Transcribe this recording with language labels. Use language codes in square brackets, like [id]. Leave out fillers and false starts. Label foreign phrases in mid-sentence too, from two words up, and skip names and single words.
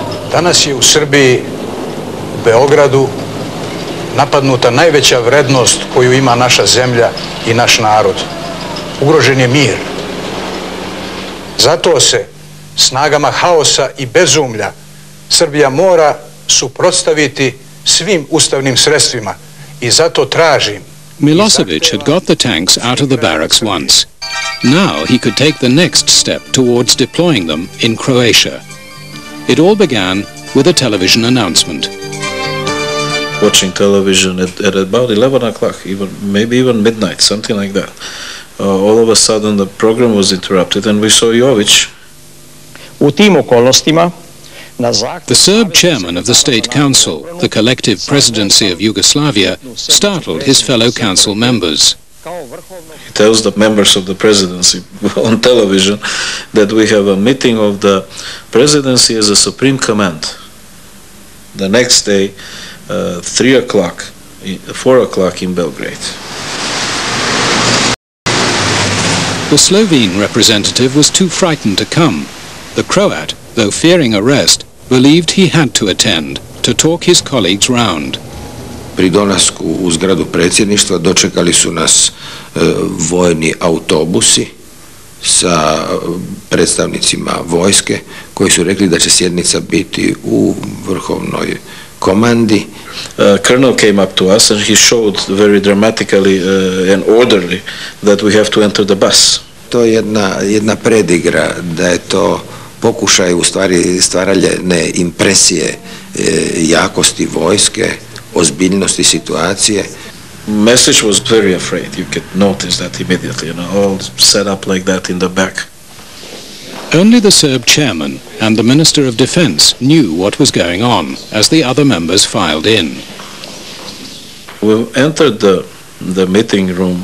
[sr] Danas je u Srbiji, u Beogradu, napadnuta najveća vrednost koju ima naša zemlja i naš narod. Ugrožen je mir. Zato se snagama haosa i bezumlja Srbija mora suprotstaviti svim ustavnim sredstvima i zato tražim. [en] Milosevic had got the tanks out of the barracks once. Now he could take the next step towards deploying them in Croatia. It all began with a television announcement. Watching television at about 11 o'clock, maybe even midnight, something like that. All of a sudden the program was interrupted and we saw Jović. [sr] U tim okolnostima [en] the Serb chairman of the State Council, the collective presidency of Yugoslavia, startled his fellow council members. He tells the members of the presidency on television that we have a meeting of the presidency as a supreme command. The next day, 3 o'clock, 4 o'clock in Belgrade. The Slovene representative was too frightened to come. The Croat, though fearing arrest, believed he had to attend to talk his colleagues round. [hr] Pri dolasku u zgradu predsjedništva dočekali su nas vojni autobusi sa predstavnicima vojske koji su rekli da će sjednica biti u vrhovnoj komandi. [en] Colonel came up to us and he showed very dramatically and orderly that we have to enter the bus. [hr] To je jedna predigra, da je to pokušaj u stvari stvaranja impresije jakosti vojske, ozbiljnosti situacije. [en] Message was very afraid. You could notice that immediately, all set up like that in the back. Only the Serb chairman and the Minister of Defense knew what was going on as the other members filed in. We entered the meeting room.